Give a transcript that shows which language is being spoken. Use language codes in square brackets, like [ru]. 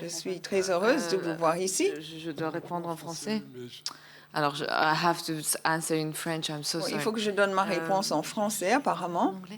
[fr] je suis très heureuse de vous voir ici. Je dois répondre en français. Alors, [en] I have to answer in French. I'm so sorry. [fr] Il faut que je donne ma réponse en français, apparemment.